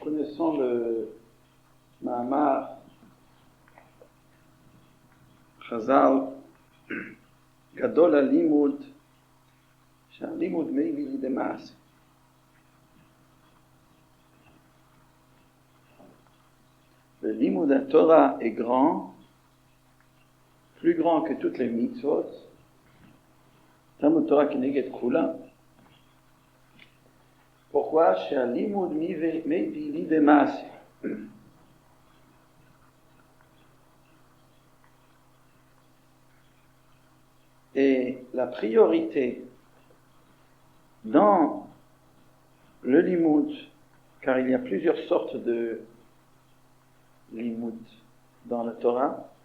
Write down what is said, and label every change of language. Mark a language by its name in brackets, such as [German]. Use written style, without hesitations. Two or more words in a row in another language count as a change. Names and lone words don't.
[French] connaissons le [Hebrew] מאמר חז"ל גדול הלימוד שהלימוד מביא לידי מעשה. [French] Le limud à Torah est grand, plus grand que toutes les mitzvot. [Hebrew] תלמוד תורה כנגד כולם. Pourquoi? שהלימוד מביא לידי מעשה. [French] Et la priorité dans le limud, car il y a plusieurs sortes de limud dans la Torah,